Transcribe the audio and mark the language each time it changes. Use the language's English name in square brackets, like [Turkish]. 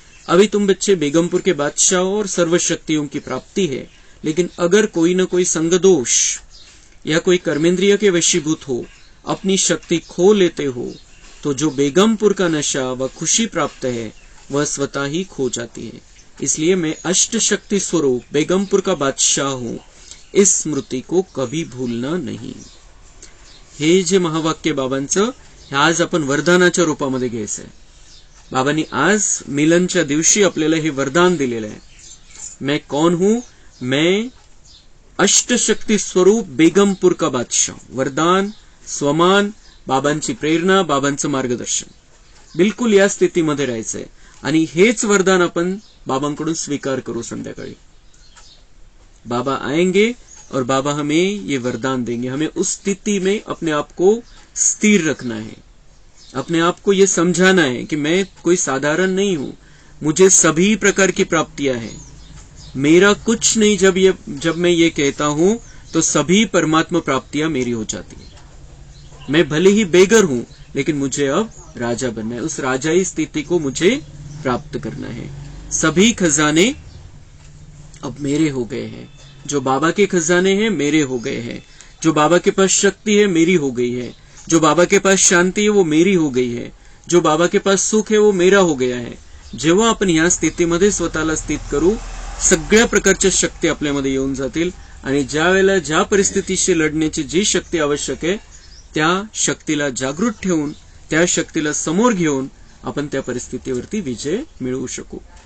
[Hindi] अभी तुम बच्चे बेगमपुर के बादशाह और सर्वशक्तियों की प्राप्ति है, लेकिन अगर कोई न कोई संगदोष या कोई कर्मेंद्रिय के वशीभूत हो, अपनी शक्ति खो लेते हो, तो जो बेगमपुर का नशा व खुशी प्राप्त है वह स्वतः ही खो जाती है. इसलिए मैं अष्ट शक्ति स्वरूप बेगमपुर का बादशाह हूं, इस स्मृती को कभी भूलना नाही. [Marathi] हे जे महावाक्य बाबांचं हे आज आपण वरदानाच्या रूपामध्ये घ्यायचंय. बाबांनी आज मिलनच्या दिवशी आपल्याला हे वरदान दिलेलं आहे. [Hindi] मैं कौन हूं? मैं अष्ट शक्ति स्वरूप बेगमपुर का बादशाह. [Marathi] वरदान, स्वमान, बाबांची प्रेरणा, बाबांचं मार्गदर्शन, बिलकुल या स्थितीमध्ये राहायचंय. आणि हेच वरदान आपण बाबांकडून स्वीकार करू. [Hindi] संध्याकाळी बाबा आएंगे और बाबा हमें ये वरदान देंगे. हमें उस स्थिति में अपने आप को स्थिर रखना है, अपने आप को ये समझाना है कि मैं कोई साधारण नहीं हूं, मुझे सभी प्रकार की प्राप्तियां हैं, मेरा कुछ नहीं. जब मैं ये कहता हूं तो सभी परमात्मा प्राप्तियां मेरी हो जाती है. मैं भले ही बेगर हूं, लेकिन मुझे अब राजा बनना है. उस राजाई स्थिति को मुझे प्राप्त करना है. सभी खजाने अब मेरे हो गए हैं. जो बाबा के खजाने हैं मेरे हो गए हैं. जो बाबा के पास शक्ति है मेरी हो गई है. जो बाबा के पास शांती है वो मेरी हो गई है. जो बाबा के पास सुख है वो मेरा हो गया है. [Marathi] जेव्हा आपण या स्थितीमध्ये स्वतःला स्थित करू, सगळ्या प्रकारच्या शक्ती आपल्यामध्ये येऊन जातील. आणि ज्या वेळेला ज्या परिस्थितीशी लढण्याची जी शक्ती आवश्यक आहे, त्या शक्तीला जागृत ठेवून, त्या शक्तीला समोर घेऊन आपण त्या परिस्थितीवरती विजय मिळवू शकू.